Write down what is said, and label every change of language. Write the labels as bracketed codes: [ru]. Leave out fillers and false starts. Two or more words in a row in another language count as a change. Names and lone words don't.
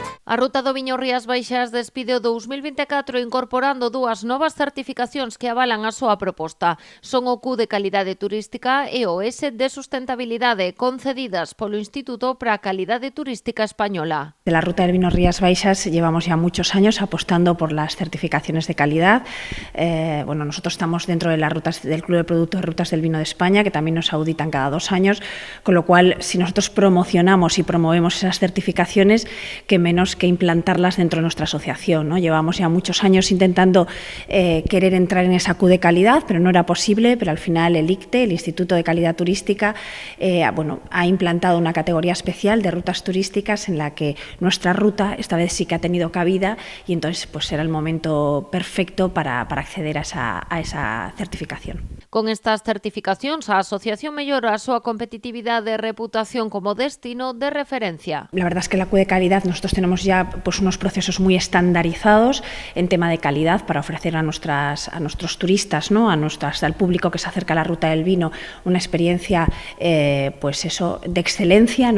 [gl] A Ruta do Viño Rías Baixas despide o 2024 incorporando dúas novas certificacións que avalan a súa proposta. Son o Q de Calidade Turística e o S de Sustentabilidade, concedidas polo Instituto para a Calidade Turística Española. [es] De la Ruta del Vino Rías Baixas llevamos ya muchos años apostando por las certificaciones de calidad. Nosotros estamos dentro de las rutas del Club de Productos de Rutas del Vino de España, que también nos auditan cada 2 años, con lo cual, si nosotros promocionamos y promovemos esas certificaciones, que menos que implantarlas dentro de nuestra asociación, ¿no? Llevamos ya muchos años intentando querer entrar en esa Q de calidad, pero no era posible, pero al final el ICTE, el Instituto de Calidad Turística, ha implantado una categoría especial de rutas turísticas en la que nuestra ruta esta vez sí que ha tenido cabida y entonces pues era el momento perfecto para acceder a esa certificación. [gl] Con estas certificacións, a asociación mellora a súa competitividade e reputación como destino de referencia. [es] La verdad es que la Q de calidad, nosotros tenemos ya pues unos procesos muy estandarizados en tema de calidad para ofrecer a nuestros turistas, ¿no? Al público que se acerca a la Ruta del Vino, una experiencia de excelencia, ¿no?